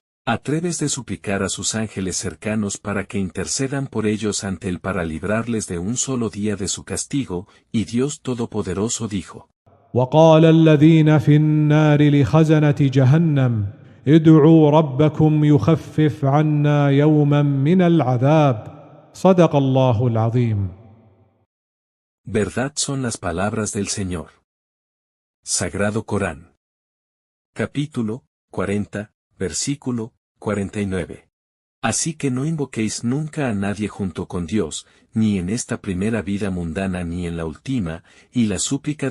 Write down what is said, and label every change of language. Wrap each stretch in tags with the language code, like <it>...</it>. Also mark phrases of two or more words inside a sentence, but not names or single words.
<es>Atreves de suplicar a sus ángeles cercanos para que intercedan por ellos ante él para librarles de un solo día de su castigo, y Dios Todopoderoso dijo:</es> <ar>وقال الذين في النار لخزنة جهنم ادعوا ربكم يخفف عنا يوما من العذاب. صدق الله العظيم.</ar> <es>Verdad son las palabras del Señor. Sagrado Corán. Capítulo 40, versículo 49. Así que no invoquéis nunca a nadie junto con Dios, ni en esta primera vida mundana ni en la última, y la súplica</es>